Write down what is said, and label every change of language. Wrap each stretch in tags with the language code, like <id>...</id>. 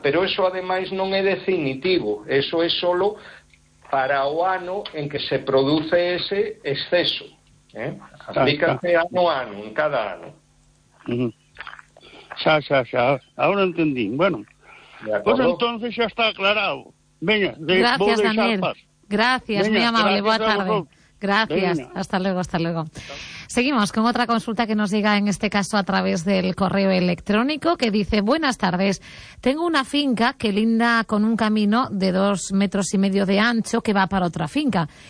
<gl>Pero eso, ademais, non é definitivo. Eso é solo para o ano en que se produce ese exceso. Aplícase ano a ano, en cada ano. Xa, xa, xa. Ahora entendí. Bueno, pois</gl> <es>pues entonces</es> <gl>xa está aclarado. Veña,</gl> <es>gracias, Daniel. Gracias, muy amable.</es> <gl>Boa tarde.</gl> <es>Gracias. Hasta luego, hasta luego. Seguimos con otra consulta que nos llega en este caso a través del correo electrónico, que dice: buenas tardes, tengo una finca que linda con un camino de 2,5 metros de ancho que va para otra finca.</es>